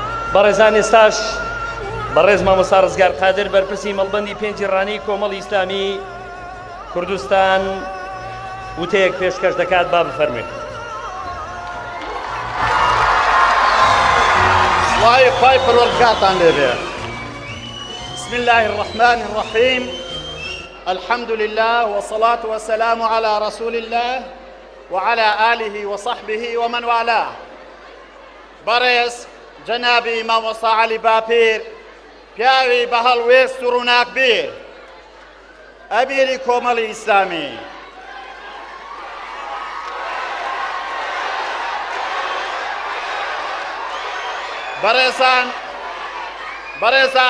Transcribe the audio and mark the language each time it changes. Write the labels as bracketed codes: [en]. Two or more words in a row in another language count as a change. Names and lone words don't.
[ckb] بەڕێزان ئێستاش بەڕێز مامۆستا ڕزگار قادر بەرپرسی مەڵبەندی پێنجی ڕانی کۆمەڵی ئیسلامی کوردستان وتەیەک پێشکەش دەکات با بفەرمێ. سڵاوی خوای پەروەردگارتان لێبێ. [ar] بسم الله الرحمن الرحيم الحمد لله والصلاة والسلام على رسول الله وعلى آله وصحبه ومن والاه. [ckb] بەڕێز جەنابی مامۆستا عەلی باپیر پیاوی بە هەڵوێست و ڕووناکبیر ئەمیری کۆمەڵی ئیسلامی، بەڕێزان